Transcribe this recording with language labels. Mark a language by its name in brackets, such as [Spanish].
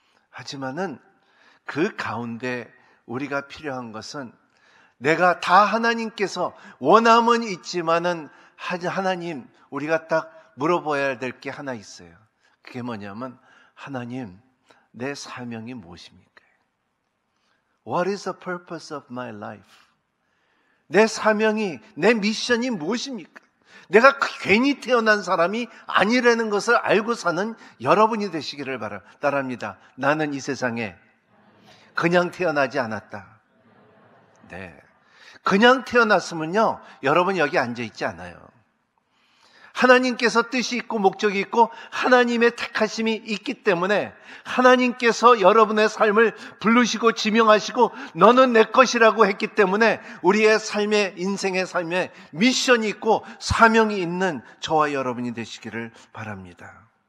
[Korean] 하지만은 그 가운데 우리가 필요한 것은 내가 다 하나님께서 원함은 있지만은 하나님 우리가 딱 물어봐야 될 게 하나 있어요. 그게 뭐냐면 하나님 내 사명이 무엇입니까? [English] What is the purpose of my life? [Korean] 내 사명이 내 미션이 무엇입니까? 내가 괜히 태어난 사람이 아니라는 것을 알고 사는 여러분이 되시기를 바랍니다. 나는 이 세상에 그냥 태어나지 않았다. 네. 그냥 태어났으면요, 여러분 여기 앉아있지 않아요. 하나님께서 뜻이 있고 목적이 있고 하나님의 택하심이 있기 때문에 하나님께서 여러분의 삶을 부르시고 지명하시고 너는 내 것이라고 했기 때문에 우리의 인생의 삶에 미션이 있고 사명이 있는 저와 여러분이 되시기를 바랍니다.